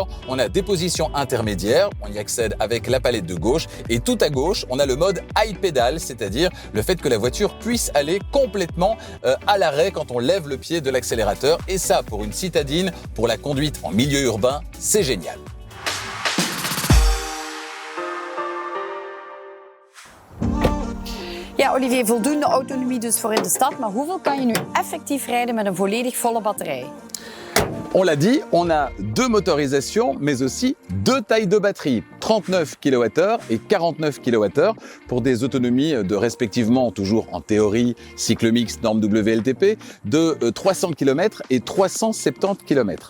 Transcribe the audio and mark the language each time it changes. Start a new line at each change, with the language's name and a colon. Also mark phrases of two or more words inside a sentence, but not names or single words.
French: On a des positions intermédiaires, on y accède avec la palette de gauche. Et tout à gauche, on a le mode
English: high pedal,
French: c'est-à-dire le fait que la voiture puisse aller complètement à l'arrêt quand on lève le pied de l'accélérateur. Et ça, pour une citadine, pour la conduite en milieu urbain, c'est génial.
Dutch: Ja, Ja, Olivier, voldoende autonomie dus voor in de stad. Maar hoeveel kan je nu effectief rijden met een volledig volle batterij?
French: On l'a dit, on a deux motorisations, mais aussi deux tailles de batterie, 39 kWh et 49 kWh pour des autonomies de respectivement, toujours en théorie, cycle mixte norme WLTP, de 300 km et 370 km.